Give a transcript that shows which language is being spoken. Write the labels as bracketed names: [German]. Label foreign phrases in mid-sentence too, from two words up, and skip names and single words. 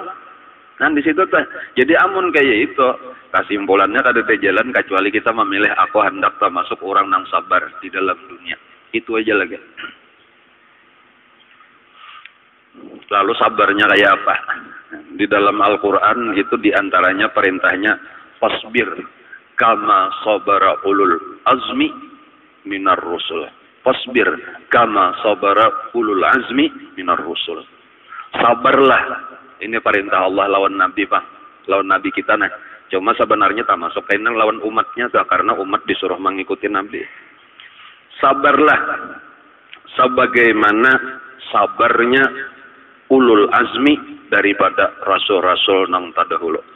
[Banjar] Nah di situ tuh. Jadi amun kayak itu kesimpulannya kada ada jalan kecuali kita memilih aku hendak termasuk orang nang sabar di dalam dunia. Itu aja lagi. Lalu sabarnya kayak apa? [Indonesian] Di dalam Al-Quran itu diantaranya perintahnya [Arabic] فاصبر كما صبر أولو العزم من الرسل. فاصبر كما صبر أولو العزم من الرسل. [Banjar] Sabarlah. Ini perintah Allah lawan Nabi, Pak. Lawan Nabi kita, nah. Cuma sebenarnya tak masuk kainan lawan umatnya, tuh, karena umat disuruh mengikuti Nabi. Sabarlah. Sebagaimana sabarnya ulul azmi daripada rasul-rasul nang terdahulu.